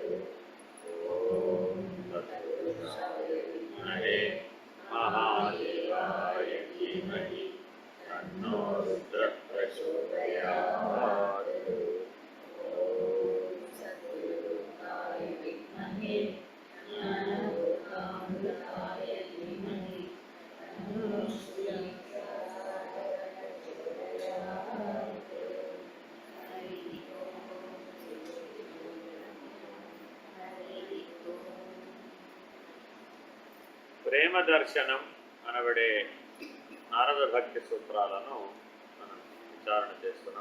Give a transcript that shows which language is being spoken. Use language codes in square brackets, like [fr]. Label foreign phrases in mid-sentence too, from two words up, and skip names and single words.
[sa] ॐ तत्पुरुषाय विद्महे महादेवाय धीमहि तन्नो रुद्रः प्रचोदयात्। ॐ सद्गुरुदेवाय विद्महे ज्ञानयोगामृताय धीमहि तन्नो श्री [te] ప్రేమ దర్శనం అనబడే నారద భక్తి సూత్రాలను మనం విచారణ చేస్తున్నాం.